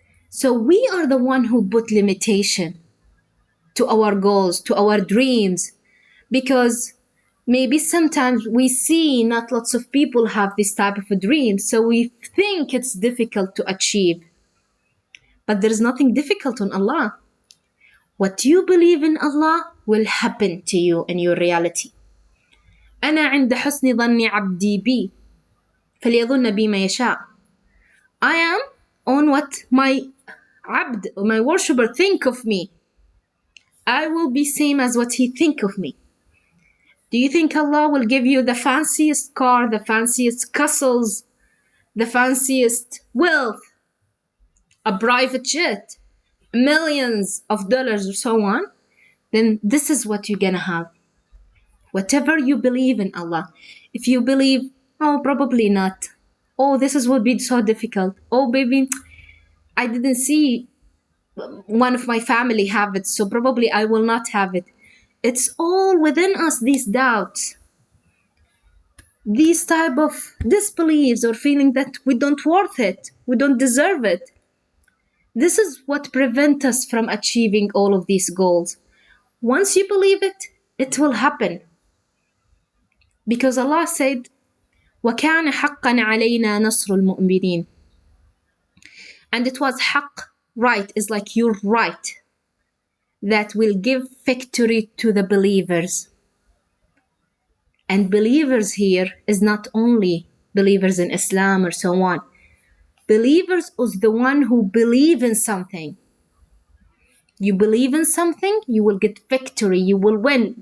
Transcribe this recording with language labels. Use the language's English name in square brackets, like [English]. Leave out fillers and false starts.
[English] So we are the one who put limitation to our goals, to our dreams, because maybe sometimes we see not lots of people have this type of a dream, so we think it's difficult to achieve. But there is nothing difficult on Allah. What you believe in Allah will happen to you in your reality. [Arabic] أنا عند حسن ظن عبدي بي فليظن بي ما يشاء. [English] I am on what my abd, my worshipper think of me. I will be same as what he think of me. Do you think Allah will give you the fanciest car, the fanciest castles, the fanciest wealth, a private jet, millions of dollars or so on? Then this is what you're gonna have. Whatever you believe in Allah. If you believe, oh, probably not. Oh, this is would be so difficult. Oh, baby, I didn't see one of my family have it, so probably I will not have it. It's all within us, these doubts, these type of disbeliefs or feeling that we don't worth it, we don't deserve it. This is what prevents us from achieving all of these goals. Once you believe it, it will happen. Because Allah said, [Arabic] وَكَانَ حَقًّا عَلَيْنَا نَصْرُ الْمُؤْمِنِينَ. [English] And it was haqq, right, is like you're right, that will give victory to the believers. And believers here is not only believers in Islam or so on. Believers is the one who believe in something. You believe in something, you will get victory, you will win.